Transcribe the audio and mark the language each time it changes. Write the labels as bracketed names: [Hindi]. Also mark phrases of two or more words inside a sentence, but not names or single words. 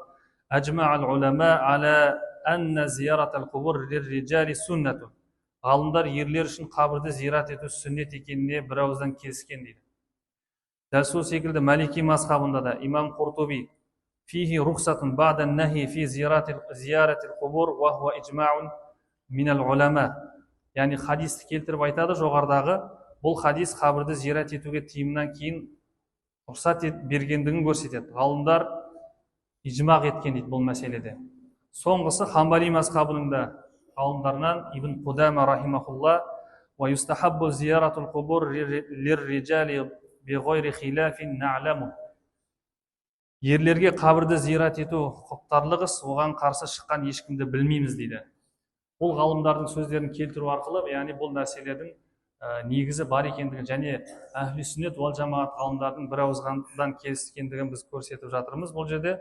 [Arabic] "أجمع العلماء على أن زيارة القبور للرجال سنة." [Kazakh] Ғалымдар ерлер үшін қабірді зират ету сүннет екеніне бір ауыздан келіскен дейді. Дәл сол секілді Малики мазхабында да имам Қуртуби [Arabic] "فيه رخصة بعد النهي في زيارة القبور وهو إجماع من العلماء." [Kazakh] яғни хадисті келтіріп айтады жоғарыдағы, бұл хадис қабірді зиярат етуге тыйымнан кейін рұқсат бергендігін көрсетеді. Ғалымдар ижмақ еткен дейді бұл мәселеде. Соңғысы Хамбали мазхабының да ғалымдарынан Ибн Қудама рахимахулла: [Arabic] "ويستحب زيارة القبور للرجال بغير خلاف نعلمه". [Kazakh] Ерлерге қабірді зиярат ету құптарлық іс, оған қарсы шыққан ешкімді білмейміз дейді. Бұл ғалымдардың сөздерін келтіру арқылы, яғни бұл мәселелердің негізі бар екендігін және әхлі сүннет уал жамаат ғалымдардың бір ауыздан келіскендігін біз көрсетіп жатырмыз бұл жерде.